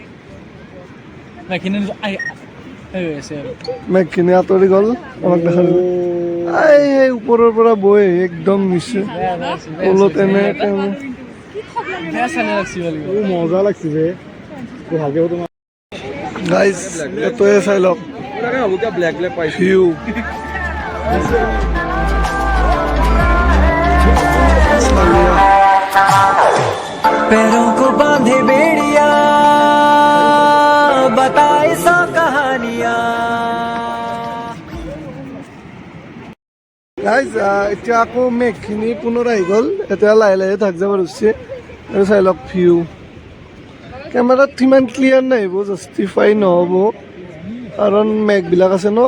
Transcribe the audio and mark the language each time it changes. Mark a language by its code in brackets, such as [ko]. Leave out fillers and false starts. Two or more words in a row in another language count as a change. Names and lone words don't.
[as] মেঘখিনি আঁতৰি গ'ল, আমাক দেখা দিব। এই ওপৰৰ পৰা বৈ একদম নিচে তলত এনে মজা লাগছে বে, ভালকে গাইজ। এইটোৱে চাই লওক ভিউ, [hi] पैरों को बांधे बेड़िया बताए सौ कहानियां। [as] গাইজ এতিয়া আকৌ মেঘখিনি পুনৰ আহি গ'ল, এতিয়া লাহে লাহে থাক যাব ধৰিছে। আৰু চাই লওক ভিউ, কেমেৰাত সিমান ক্লিয়াৰ নাহিব, জাষ্টিফাই নহ'ব, কাৰণ মেঘবিলাক আছে ন।